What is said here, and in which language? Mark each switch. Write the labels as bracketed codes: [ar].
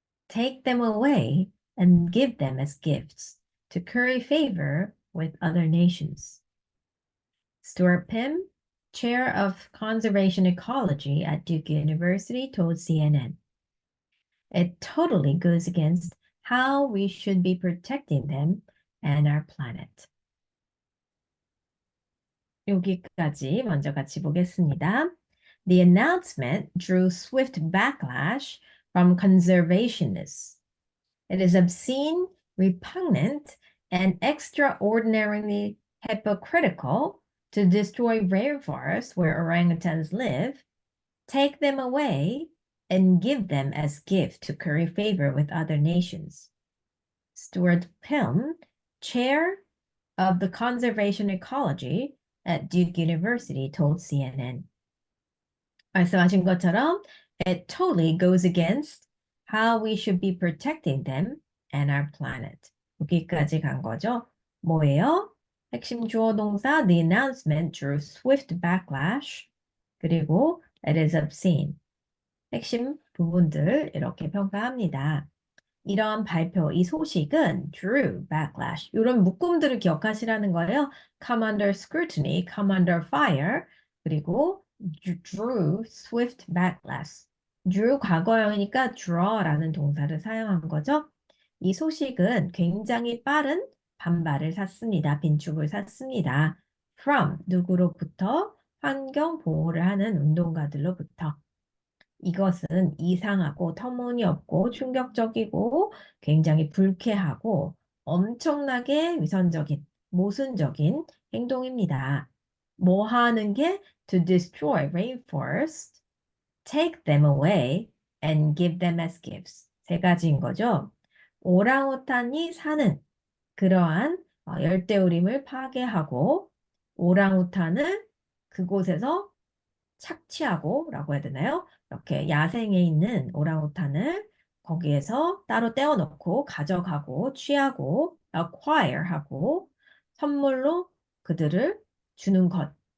[en] Take them away and give them as gifts to curry favor with other nations. Stuart Pym, chair of conservation ecology at Duke University, told CNN. It totally goes against how we should be protecting them and our planet. [ko] 여기까지 먼저 같이 보겠습니다. [en] The announcement drew swift backlash from conservationists. It is obscene, repugnant, and extraordinarily hypocritical to destroy rainforests where orangutans live, take them away, and give them as gift to curry favor with other nations. Stuart Pilm, chair of the conservation ecology at Duke University, told CNN. [ko] 말씀하신 것처럼 [en] it totally goes against how we should be protecting them and our planet. [ko] 여기까지 간 거죠. 뭐예요? 핵심 주어 동사 [en] the announcement drew swift backlash [ko] 그리고 [en] it is obscene. [ko] 핵심 부분들 이렇게 평가합니다. 이런 발표, 이 소식은 [en] drew backlash. [ko] 이런 묶음들을 기억하시라는 거예요. [en] come under scrutiny, come under fire, [ko] 그리고 [en] drew swift backlash. [ko] drew 과거형이니까 draw라는 동사를 사용한 거죠. 이 소식은 굉장히 빠른 반발을 샀습니다. 빈축을 샀습니다. from 누구로부터? 환경 보호를 하는 운동가들로부터. 이것은 이상하고 터무니없고 충격적이고 굉장히 불쾌하고 엄청나게 위선적인, 모순적인 행동입니다. 뭐 하는 게 [en] to destroy rainforest, take them away and give them as gifts. [ko] 세 가지인 거죠. 오랑우탄이 사는 그러한 열대우림을 파괴하고 오랑우탄을 그곳에서 착취하고 라고 해야 되나요? 이렇게 야생에 있는 오랑우탄을 거기에서 따로 떼어놓고 가져가고 취하고 acquire하고 선물로 그들을 주는 것.